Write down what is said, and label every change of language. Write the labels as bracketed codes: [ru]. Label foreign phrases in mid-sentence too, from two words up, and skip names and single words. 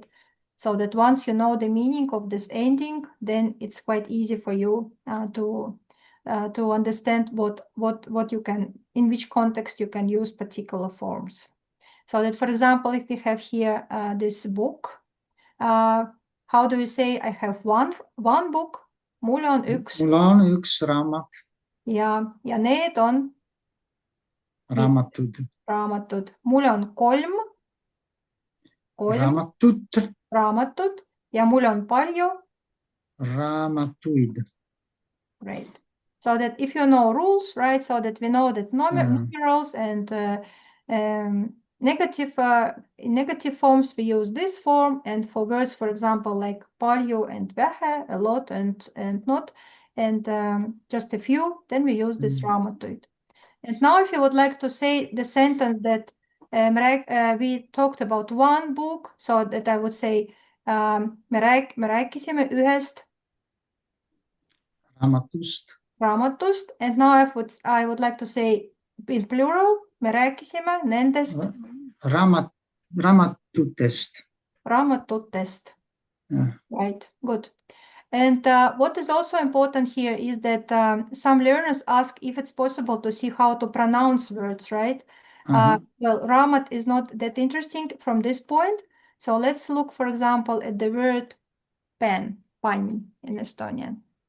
[en] So that once you know the meaning of this ending, then it's quite easy for you to understand what you can, in which context you can use particular forms. So that, for example, if we have here this book, how do you say I have one book? [et] Mul on üks. Mul on üks raamat. Ja need on Raamatud. raamatud. Mul on kolm raamatut ja mul on palju raamatuid. [en] Great. So that if you know rules, right, so that we know that numerals and negative forms, we use this form, and for words, for example, like palju and vähe, a lot and not, and just a few, then we use this raamatuid. And now if you would like to say the sentence that we talked about one book, so that I would say [et] me rääkisime ühest raamatust, [en] and now I would like to say in plural, [et] me rääkisime nendest raamatutest. [en] Yeah. Right, good. And what is also important here is that some learners ask if it's possible to see how to pronounce words, right? Well, raamat is not that interesting from this point. So let's look, for example, at the word pen, pann in Estonian.